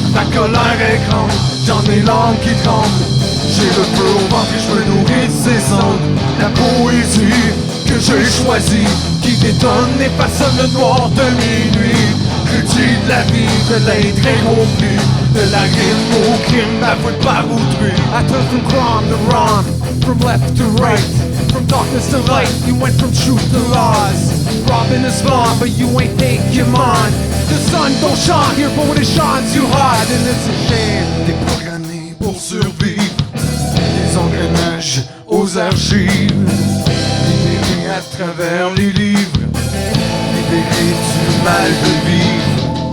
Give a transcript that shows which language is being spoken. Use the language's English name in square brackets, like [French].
[French] Ma colère est grande, j'en ai l'âme qui tremble. J'ai le feu au ventre et je me nourris de ses cendres. La poésie que j'ai choisie, qui détonne et façonne le noir de minuit. Critique de la vie, de l'être incompris, de la rime au crime, avoué par autrui. [English] I turn from crime to rhyme, from left to right. From darkness to light, you went from truth to lies. Robbing is fun, but you ain't take your mind. The sun don't shine here, but when it shines you hide, and it's a shame. [French] Déprogrammé pour survivre, des engrenages aux archives. Libéré à travers les livres, libéré du mal de vivre.